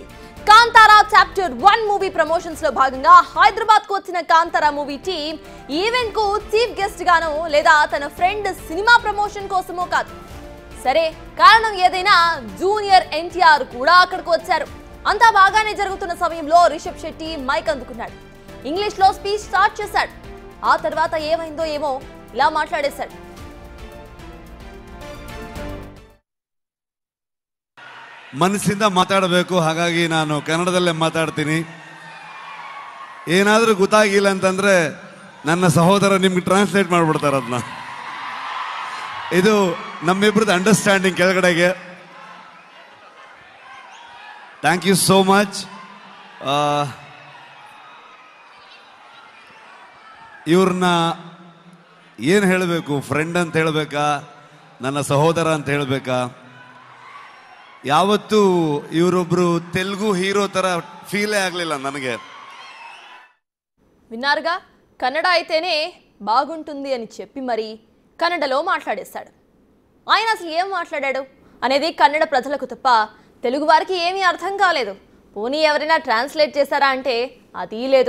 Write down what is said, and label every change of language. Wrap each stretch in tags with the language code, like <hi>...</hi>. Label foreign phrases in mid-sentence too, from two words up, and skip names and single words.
<te>కాంతారా చాప్టర్ 1 మూవీ ప్రమోషన్స్ లో భాగంగా హైదరాబాద్ కు వచ్చిన కాంతారా మూవీ టీం ఈవెంట్ కు చీఫ్ గెస్ట్ గానో లేదా తన ఫ్రెండ్ సినిమా ప్రమోషన్ కోసమో కాదు. సరే, కారణం ఏదైనా జూనియర్ ఎన్టీఆర్ కూడా అక్కడికి వచ్చారు. అంతా బాగానే జరుగుతున్న సమయంలో రిషబ్ శెట్టి మైక్ అందుకున్నాడు. ఇంగ్లీష్ లో స్పీచ్ స్టార్ట్ చేశాడు. ఆ తర్వాత ఏమైందో ఏమో ఇలా మాట్లాడేశాడు.</te> <kn>ಮನಸ್ಸಿಂದ ಮಾತಾಡಬೇಕು, ಹಾಗಾಗಿ ನಾನು ಕನ್ನಡದಲ್ಲೇ ಮಾತಾಡ್ತೀನಿ. ಏನಾದರೂ ಗೊತ್ತಾಗಿಲ್ಲ ಅಂತಂದ್ರೆ ನನ್ನ ಸಹೋದರ ನಿಮ್ಗೆ ಟ್ರಾನ್ಸ್ಲೇಟ್ ಮಾಡ್ಬಿಡ್ತಾರೆ ಅದನ್ನ. ಇದು ನಮ್ಮಿಬ್ಬರದ್ದು ಅಂಡರ್ಸ್ಟ್ಯಾಂಡಿಂಗ್ ಕೆಳಗಡೆಗೆ.</kn> <en>Thank you so much.</en> <kn>ಇವ್ರನ್ನ ಏನು ಹೇಳಬೇಕು, ಫ್ರೆಂಡ್ ಅಂತ ಹೇಳಬೇಕಾ, ನನ್ನ ಸಹೋದರ ಅಂತ ಹೇಳಬೇಕಾ? ಯಾವತ್ತೂ ಇವರೊಬ್ರು ತೆಲುಗು హీరో ತರ ఫీలే ಆಗಲಿಲ್ಲ ನನಗೆ.</kn> <te>విన్నారుగా, కన్నడ అయితేనే బాగుంటుంది అని చెప్పి మరి కన్నడలో మాట్లాడేశాడు. ఆయన అసలు ఏం మాట్లాడాడు అనేది కన్నడ ప్రజలకు తప్ప తెలుగు వారికి ఏమీ అర్థం కాలేదు. పోనీ ఎవరైనా ట్రాన్స్లేట్ చేశారా అంటే అది లేదు.</te>